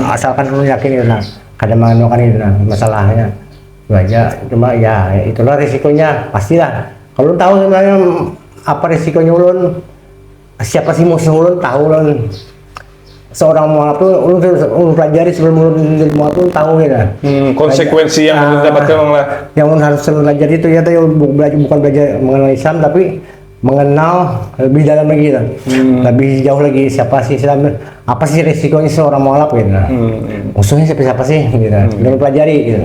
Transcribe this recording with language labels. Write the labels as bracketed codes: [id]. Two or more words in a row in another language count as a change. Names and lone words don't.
[bjn] Asalkan ulun yakin gitu nah. Kada menganukan itu nah masalahnya. [id] Itu aja, cuma ya itulah risikonya pastilah. Kalau ulun tahu sebenarnya apa risikonya ulun, siapa sih musuh ulun, tahu ulun. Seorang mualaf tuh ulun pelajari sebelum ulun jadi mualaf tuh tahu ya. Konsekuensi yang ulun dapatkan Bang lah. Yang ulun harus pelajari itu ya bukan belajar mengenal Islam, tapi mengenal lebih dalam lagi kan. Lebih jauh lagi siapa sih Islam, apa sih resikonya seorang mualaf gitu. Musuhnya siapa sih gitu. Ulun pelajari gitu.